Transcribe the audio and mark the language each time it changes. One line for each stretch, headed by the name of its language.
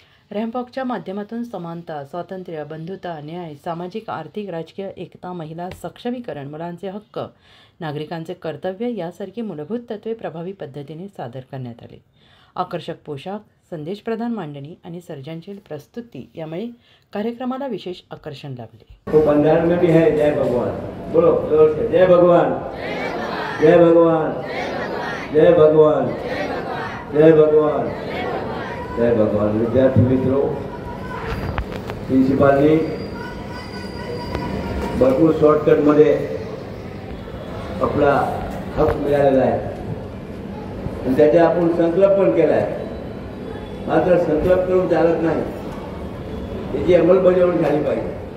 Marathi: रॅम्पवॉकच्या माध्यमातून समानता, स्वातंत्र्य, बंधुता, न्याय, सामाजिक, आर्थिक, राजकीय एकता, महिला सक्षमीकरण, मुलांचे हक्क, नागरिकांचे कर्तव्य यासारखी मूलभूत तत्त्वे प्रभावी पद्धतीने सादर करण्यात आले। आकर्षक पोशाख, संदेशप्रधान मांडणी आणि सर्जनशील प्रस्तुती यामुळे कार्यक्रमाला विशेष आकर्षण लाभले।
Hindi: तो बंधारण में भी है जय भगवान, बोलो जोर से जय भगवान, जय भगवान, जय भगवान, जय भगवान, जय भगवान।
Marathi: विद्यार्थी मित्रों, प्रिन्सिपालनी भरपूर शॉर्टकट मध्ये आपला हक मिळालेला आहे आणि त्याचा आपण संकल्प पण केला आहे। मात्र संकल्प करून चालत नाही, त्याची अंमलबजावणी झाली पाहिजे।